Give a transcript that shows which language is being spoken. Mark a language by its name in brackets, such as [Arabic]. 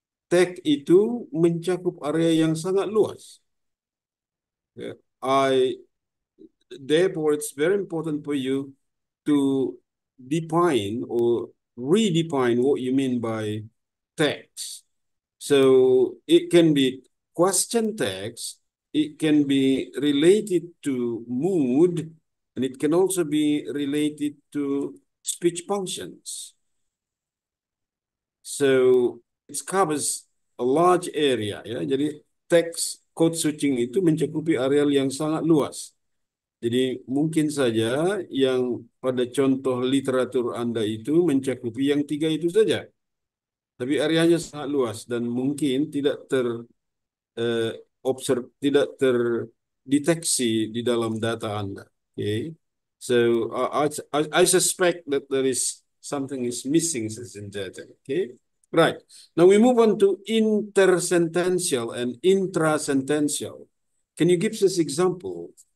[Indonesian] Tech itu mencakup area yang sangat luas. Ya. [English] Therefore, it's very important for you to define or redefine what you mean by text. So it can be question text, it can be related to mood, and it can also be related to speech functions. So it covers a large area ya. [Indonesian] Jadi text code switching itu mencakupi areal yang sangat luas. Jadi mungkin saja yang pada contoh literatur Anda itu mencakupi yang 3 itu saja. Tapi areanya sangat luas dan mungkin tidak eh, tidak terdeteksi di dalam data Anda. [English] Okay. So I suspect that there is something is missing in data. Okay. Right. Now we move on to intersentential and intrasentential. Can you give us example?